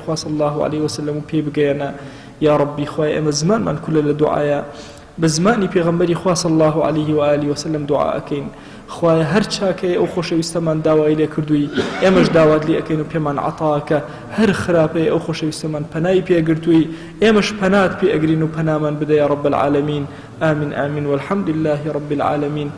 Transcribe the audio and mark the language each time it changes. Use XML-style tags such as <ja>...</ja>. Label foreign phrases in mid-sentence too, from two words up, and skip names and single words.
<ckb>خوا</ckb> <ar>صلی الله عليه وسلم</ar> <ckb>و پێ بگەیەنە یا ربی خوای ئێمە زمانمان کولە لە دوعایە بە زمانی پێغەمبەری خوا</ckb> <ar>صلی الله عليه و آله وسلم</ar> <ckb>دوعا ئەکەین خوای هەر چاکەیە ئەو خۆشەویستەمان داوای لێ کردووی ئێمەش داوات لێ ئەکەین و پێمان عەتاکە هەر خراپەیە ئەو خۆشەویستەمان پەنای پێگرتووی ئێمەش پەنات پێ ئەگرین و پەنامان بدە</ckb> <ar>یا رب العالمین آمین آمین والحمد لله رب العالمين</ar>